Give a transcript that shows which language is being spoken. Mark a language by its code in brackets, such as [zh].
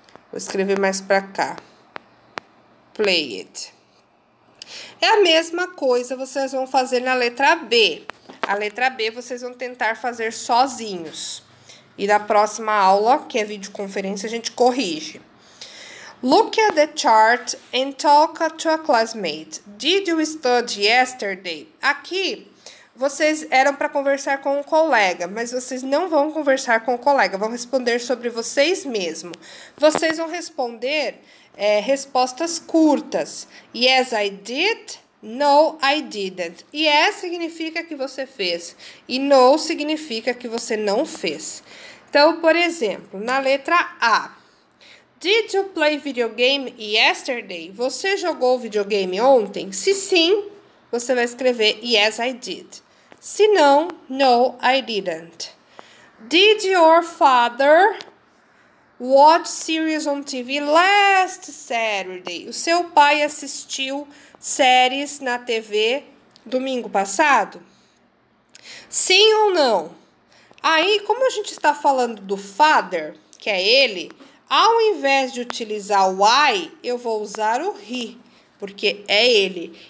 [pt] Vou escrever mais para cá. Played. É a mesma coisa vocês vão fazer na letra B. A letra B vocês vão tentar fazer sozinhos. E na próxima aula, que é videoconferência, a gente corrige. [en] Look at the chart and talk to a classmate. Did you study yesterday? [pt] Aqui, vocês eram para conversar com um colega, mas vocês não vão conversar com o colega, vão responder sobre vocês mesmos. Vocês vão responder respostas curtas. [en] Yes, I did. No, I didn't. [pt] Yes significa que você fez e no significa que você não fez. Então, por exemplo, na letra A. [en] Did you play video game yesterday? [pt] Você jogou videogame ontem? Se sim, você vai escrever [en] yes, I did. [pt] Se não, [en] no, I didn't. Did your father watch series on TV last Saturday? [pt] O seu pai assistiu séries na TV domingo passado? Sim ou não? Aí, como a gente está falando do father, que é ele, ao invés de utilizar o I, eu vou usar o he, porque é ele.